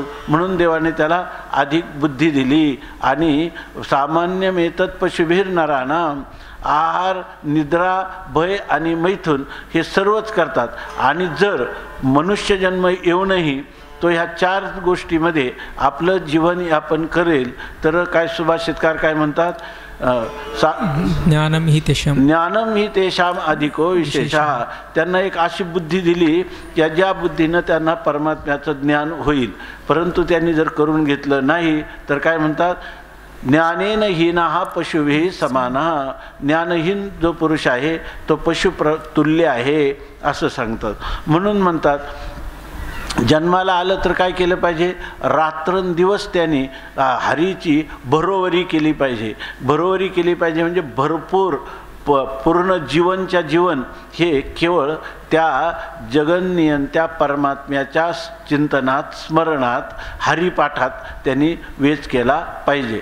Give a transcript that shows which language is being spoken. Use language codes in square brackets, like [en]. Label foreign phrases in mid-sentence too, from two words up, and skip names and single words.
[mr] म्हणून देवाने त्याला अधिक बुद्धी दिली. आणि [sa] सामान्यमेतत् पशुभिर नराणाम, आहार निद्रा भय [mr] आणि मैथुन हे सर्वच करतात. आणि जर मनुष्य जन्म येऊनही तो ह्या चार गोष्टीमध्ये आपलं जीवन यापन करेल तर काय सुभाषितकार काय म्हणतात, [sa] ज्ञानम ही तेषाम अधिको विशेषः. [mr] त्यांना एक अशी बुद्धी दिली की ज्या बुद्धीनं त्यांना परमात्म्याचं ज्ञान होईल. परंतु त्यांनी जर करून घेतलं नाही तर काय म्हणतात, [sa] ज्ञानेन हीनः पशुभिः समानः. [mr] ज्ञानहीन जो पुरुष आहे तो पशुप्रतुल्य आहे असं सांगतात. म्हणून म्हणतात जन्माला आलं तर काय केलं पाहिजे, रात्रंदिवस त्याने हरीची भरोवरी केली पाहिजे. भरोवरी केली पाहिजे म्हणजे भरपूर पूर्ण जीवनच्या जीवन हे केवळ त्या जगन्नियंत्या परमात्म्याच्या चिंतनात, स्मरणात, हरिपाठात त्यांनी वेच केला पाहिजे.